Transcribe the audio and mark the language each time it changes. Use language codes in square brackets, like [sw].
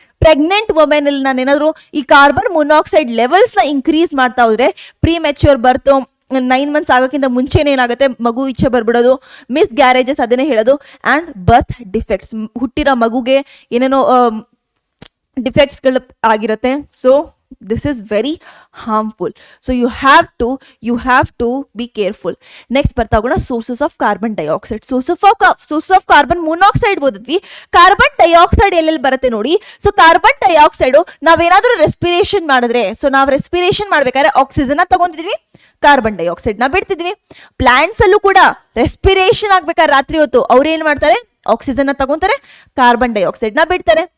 [kn] Pregnant women ಅಲ್ಲಿ ನಾನು ಏನಾದ್ರು ಈ ಕಾರ್ಬನ್ ಮೊನಾಕ್ಸೈಡ್ ಲೆವೆಲ್ಸ್ ನ ಇನ್ಕ್ರೀಸ್ ಮಾಡ್ತಾ ಹೋದ್ರೆ, ಪ್ರೀ ಮೆಚ್ಯೂರ್ ಬರ್ತು 9 ಮಂತ್ಸ್ ಆಗೋಕ್ಕಿಂತ ಮುಂಚೆನೇ ಏನಾಗುತ್ತೆ, ಮಗು ಇಚ್ಛೆ ಬರ್ಬಿಡೋದು, ಮಿಸ್ ಗ್ಯಾರೇಜಸ್ ಅದನ್ನೇ ಹೇಳೋದು. ಆ್ಯಂಡ್ ಬರ್ತ್ ಡಿಫೆಕ್ಟ್ಸ್, ಹುಟ್ಟಿರೋ ಮಗುಗೆ ಏನೇನೋ ಡಿಫೆಕ್ಟ್ಸ್ಗಳು ಆಗಿರುತ್ತೆ. [en] So this is very harmful. So you have to be careful. Next [kn] ಬರ್ತಾ ಹೋಗೋಣ, [en] Sources of carbon dioxide. Source of carbon monoxide [kn] ಓದಿದ್ವಿ. Carbon dioxide ಎಲ್ಲೆಲ್ಲಿ ಬರುತ್ತೆ ನೋಡಿ. ಸೊ ಕಾರ್ಬನ್ ಡೈಆಕ್ಸೈಡ್ ನಾವೇನಾದ್ರೂ ರೆಸ್ಪಿರೇಷನ್ ಮಾಡಿದ್ರೆ, ಸೊ ನಾವು ರೆಸ್ಪಿರೇಷನ್ ಮಾಡ್ಬೇಕಾದ್ರೆ ಆಕ್ಸಿಜನ್ ತಗೊಂತಿದ್ವಿ, ಕಾರ್ಬನ್ ಡೈಆಕ್ಸೈಡ್ ನ ಬಿಡ್ತಿದ್ವಿ. ಪ್ಲಾಂಟ್ಸ್ ಅಲ್ಲೂ ಕೂಡ ರೆಸ್ಪಿರೇಷನ್ ಆಗ್ಬೇಕಾದ್ರೆ ರಾತ್ರಿ ಹೊತ್ತು ಅವ್ರು ಏನ್ ಮಾಡ್ತಾರೆ, ಆಕ್ಸಿಜನ್ ನ ತಗೊಂತಾರೆ, ಕಾರ್ಬನ್ ಡೈಆಕ್ಸೈಡ್ ನ ಬಿಡ್ತಾರೆ.